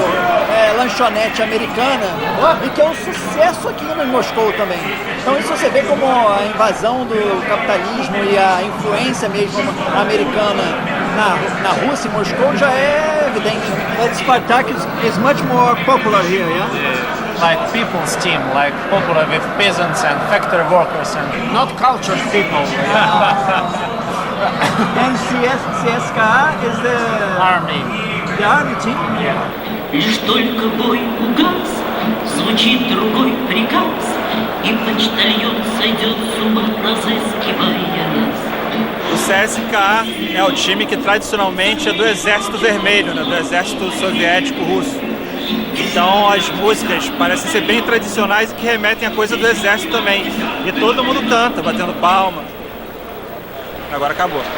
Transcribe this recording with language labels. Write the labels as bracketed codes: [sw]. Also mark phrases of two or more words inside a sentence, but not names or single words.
[pt] lanchonete americana e que é um sucesso aqui em Moscou também. Então isso você vê como a invasão do capitalismo e a influência mesmo americana na Rússia, em Moscou, já é evidente. [en] But Spartak is much more popular here, yeah? Like people's team, like popular with peasants and factory workers and not cultured people. And CSKA is the army team? [ru] Лишь только бой угас, звучит другой приказ, и почтальон сойдет с ума, разыскивая нас. [pt] O CSKA é o time que tradicionalmente é do Exército Vermelho, né? Do Exército Soviético Russo. Então as músicas parecem ser bem tradicionais e que remetem a coisa do exército também. E todo mundo canta, batendo palma. Agora acabou.